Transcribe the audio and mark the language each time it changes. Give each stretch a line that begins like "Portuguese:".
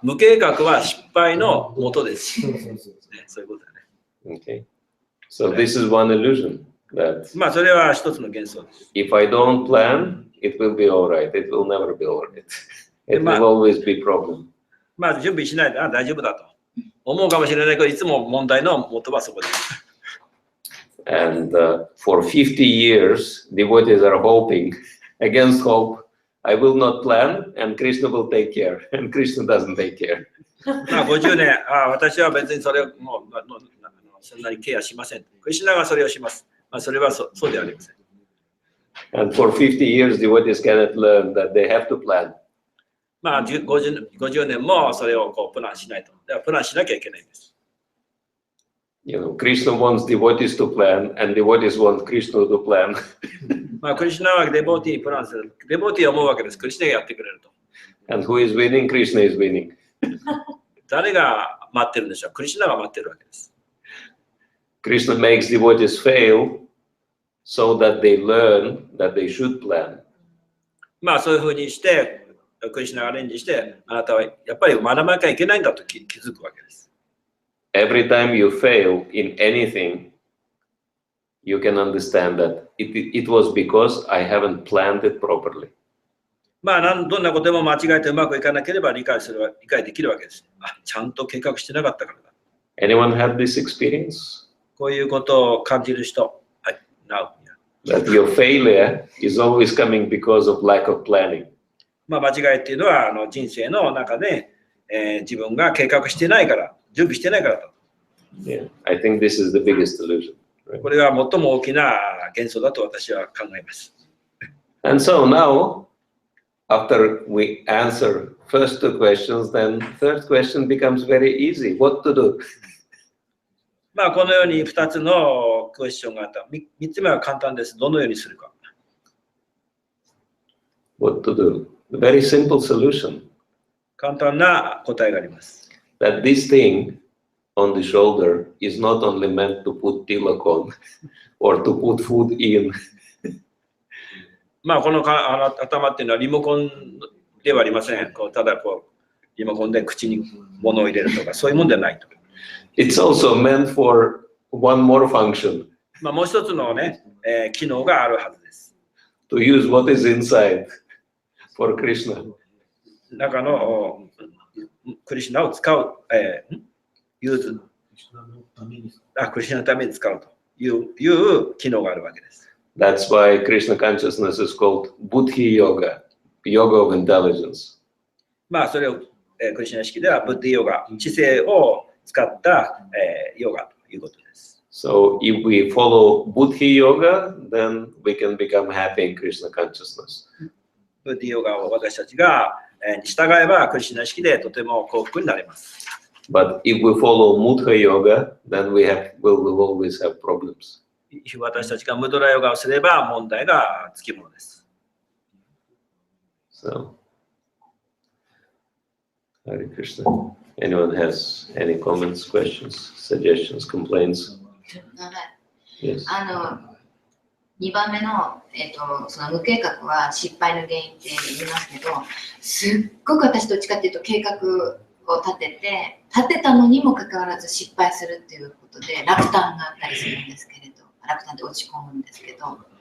Japanese: 無計画は失敗のもとです。そういうことだね。
English: Okay. So this is one illusion that
Japanese: それは一つの幻想です。
English: if I don't plan, it will be all right. It will never be all right. It will always be problem.
Japanese: 準備しないで大丈夫だと思うかもしれないけど、いつも問題の元はそこです。
English: And for 50 years, devotees are hoping against hope. I will not plan, and Krishna will take care. And Krishna doesn't take care.
Japanese: 50年、私は別にそれをもうそんなにケアしません。クリシュナがそれをします。それはそうではありません。
English: And for 50 years, devotees cannot learn that they have to plan.
Japanese: 50年もそれをプランしないと。だからプランしなきゃいけないんです。
English: You know, Krishna wants devotees to plan, and devotees want Krishna to plan.
Japanese: クリシュナはデボーティーにプランする。デボーティーは思うわけです。クリシュナがやってくれると。
English: And who is winning? Krishna is winning.
Japanese: 誰が待ってるんでしょう？クリシュナが待ってるわけです。
English: Krishna makes devotees fail so that they learn that they should plan.
Japanese: そういうふうにして、クリシュナがアレンジして、あなたはやっぱり学ばなきゃいけないんだと気づくわけです。
English: Every time you fail in anything, you can understand that it was because I haven't planned it properly.
Japanese: どんなことでも間違えてうまくいかなければ理解できるわけです。ちゃんと計画してなかったからだ。
English: Anyone had this experience?
Japanese: こういうことを感じる人。はい。
English: Now. That your failure is always coming because of lack of planning.
Japanese: 間違いっていうのは人生の中で、自分が計画してないから、準備してないからだ。
English: Yeah, I think this is the biggest illusion. Right?
Japanese: これが最も大きな幻想だと私は考えます。
English: And so now, after we answer first two questions, then third question becomes very easy. What to do?
Japanese: このように2つのクエスチョンがあった。3つ目は簡単です。どのようにするか。
English: What to do? A very simple solution.
Japanese: 簡単な答えがあります。
English: That this thing on the shoulder is not only meant to put tilak on or to put food in.
Japanese: まあこの頭っていうのはリモコンではありません。ただリモコンで口に物を入れるとかそういうもんではないと。
English: It's also meant for one more function.
Japanese: まあもう一つのね、機能があるはずです。
English: To use what is inside for Krishna.
Japanese: 中のクリシュナを使う、ユーズ、クリシュナのために使うという機能があるわけです。
English: That's why Krishna consciousness is called Buddhi Yoga, Yoga of Intelligence.
Japanese: まあそれを、クリシュナ式ではブッディヨガ、知性を使った、ヨガということです。
English: So if we follow Buddhi Yoga, then we can become happy in Krishna consciousness.
Japanese: ブッディヨガを私たちが従えばクリシュナ式でとても幸福になれます。
English: But if we follow Mudha Yoga, then we'll always have problems.
Japanese: 私たちがムドラヨガをすれば問題がつきものです。
English: So, Hare Krishna. Anyone has any comments, questions, suggestions, complaints? Yes.
Japanese: 2番目の、その無計画は失敗の原因って言いますけど、すっごく私どっちかっていうと計画を立てたのにもかかわらず失敗するっていうことで落胆があったりするんですけれど、落胆って落ち込むんですけど、